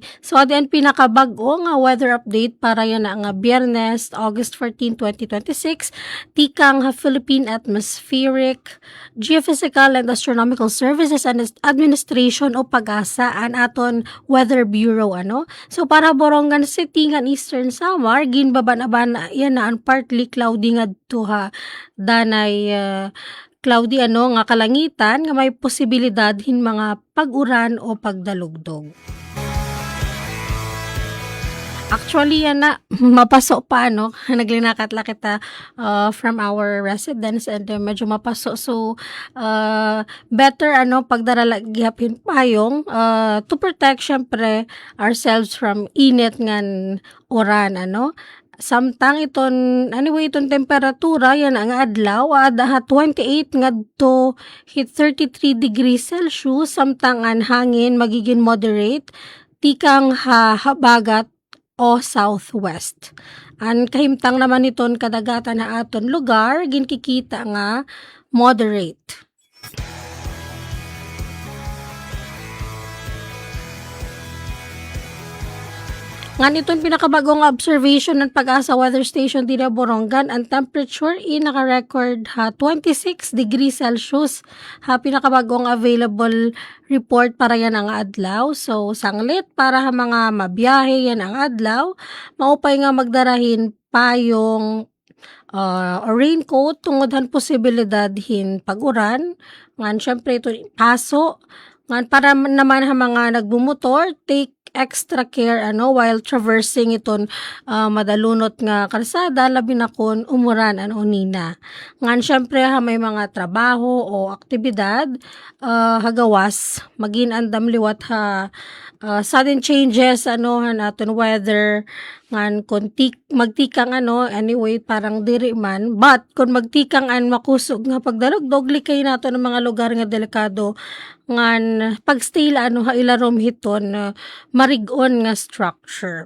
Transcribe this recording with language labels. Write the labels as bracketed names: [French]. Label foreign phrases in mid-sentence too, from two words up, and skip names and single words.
[Waray] So adyan pinakabag-o nga [English] weather update [Waray] para yan nga Biyernes, August 14, 2026 tikang Philippine Atmospheric, Geophysical and Astronomical Services and Administration o PAGASA an aton Weather Bureau So para Borongan City nga Eastern Samar ginbaban-aban yan ang [English] partly cloudy [Waray] ngadto danay cloudy nga kalangitan nga may posibilidad hin mga pag-uran o pagdalugdog. Actually yan mapaso pa naglinakat la kita [English] from our residence and [Waray] medyo mapaso so better pagdarala gihapin payong [English] to protect [Waray] syempre ourselves from init ngan oran samtang iton temperatura yan ang adlaw adaha 28 ngadto hit 33 degrees Celsius samtang ang hangin magiging moderate tikang habagat o southwest. Ang kahimtang naman iton kadagatan na aton lugar ginkikita nga moderate. [Filipino] Ngan itong pinakabagong observation ng Pag-asa Weather Station dito Borongan, ang temperature naka-record 26 degrees Celsius. [Waray] Pinakabagong available report para yan ang adlaw. So, sanglit para mga mabiyahe yan ang adlaw. Maupay nga magdarahin payong raincoat tungod han posibilidad hin pag-uran. Ngan syempre ito paso. Ngan para naman mga nagbumotor, [English] take extra care while traversing [Waray] iton madalunot nga kalsada labi na kun umuran nina. Ngan syempre may mga trabaho o aktibidad hagawas magin andam liwat [English] sudden changes [Waray] aton weather ngan kun magtikang anyway parang diri man but kun magtikang makusog nga pagdalugdog likay nato ng mga lugar nga delikado ngan pagstay ilarom hiton marigon nga structure.